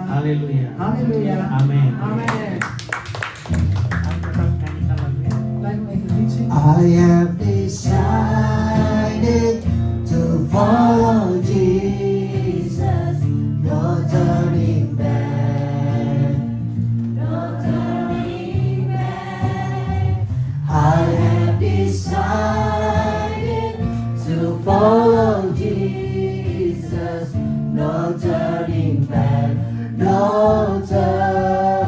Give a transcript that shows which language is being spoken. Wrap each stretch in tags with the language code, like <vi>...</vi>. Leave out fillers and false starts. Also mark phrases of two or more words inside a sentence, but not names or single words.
<id>Haleluya.</id> <nl>Halleluja.</nl> <id>Amin.</id> <nl>Amen.</nl> <id>Tetap nyanyikan lagunya.</id> <nl>Blijf nog even het lied zingen.</nl> <en>I have decided to follow Jesus, no turning back. No turning back. I have decided to follow Jesus, no turning back, no turn.</en>